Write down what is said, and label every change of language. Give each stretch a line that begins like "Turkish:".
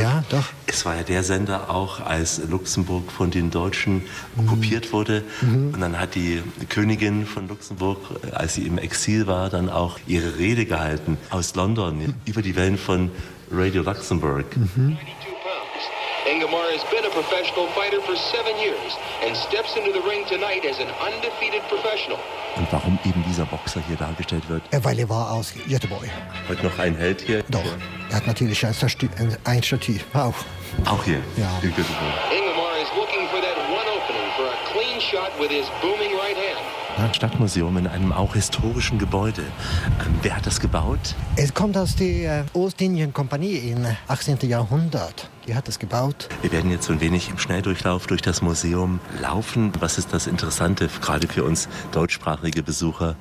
German: Ja, doch. Es war ja der Sender auch, als Luxemburg von den Deutschen okkupiert wurde. Mhm. Und dann hat die Königin von Luxemburg, als sie im Exil war, dann auch ihre Rede gehalten aus London über die Wellen von Radio Luxemburg. Mhm.
English: Ingemar has been a professional fighter for 7 years and steps into the ring tonight as an undefeated professional.
German: Und warum eben dieser Boxer hier dargestellt wird? Weil er war aus Göteborg. Heute noch ein Held hier? Doch, er hat natürlich ein Statue auch. Auch hier? Ja. In Göteborg.
English: Ingemar is looking for that one opening for a clean shot with his booming right hand.
German: Stadtmuseum in einem auch historischen Gebäude. Wer hat das gebaut? Es kommt aus der Ostindien-Kompanie im 18. Jahrhundert. Die hat es gebaut. Wir werden jetzt so ein wenig im Schnelldurchlauf durch das Museum laufen. Was ist das Interessante, gerade für uns deutschsprachige Besucher?